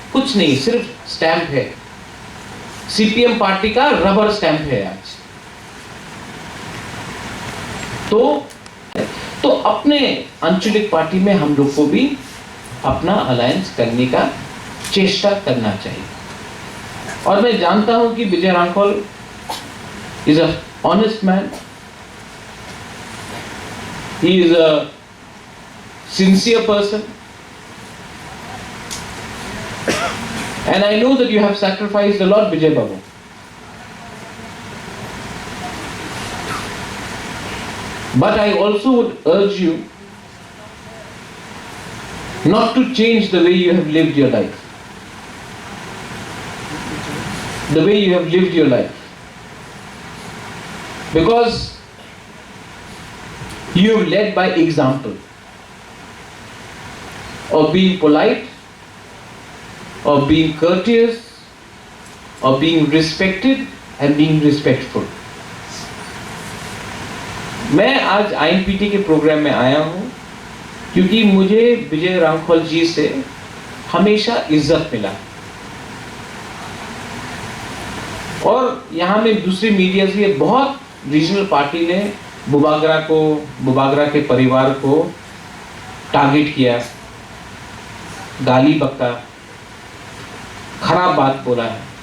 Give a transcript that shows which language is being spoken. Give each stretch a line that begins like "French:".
Hindi: कुछ नहीं, सिर्फ स्टैंप है। सीपीएम पार्टी का रबर स्टैंप है आज। तो अपने आंचलिक पार्टी में हम लोग को भी अपना अलायंस करने का चेष्टा करना चाहिए। और मैं जानता हूं कि
English: विजय रांगफल is a honest man, he is a sincere person, and I know that you have sacrificed a lot, Vijay Babu. But I also would urge you not to change the way you have lived your life. The way you have lived your life. Because you have led by example of being polite, of being courteous, of being respected and being respectful.
Hindi: मैं आज आईएनपीटी के programme में आया हूं क्योंकि मुझे विजय रांगफल जी से हमेशा इज्जत मिला, और यहां में दूसरी मीडिया से बहुत रीजनल पार्टी ने बुबागरा के परिवार को टारगेट किया, गाली बका, खराब बात बोला है।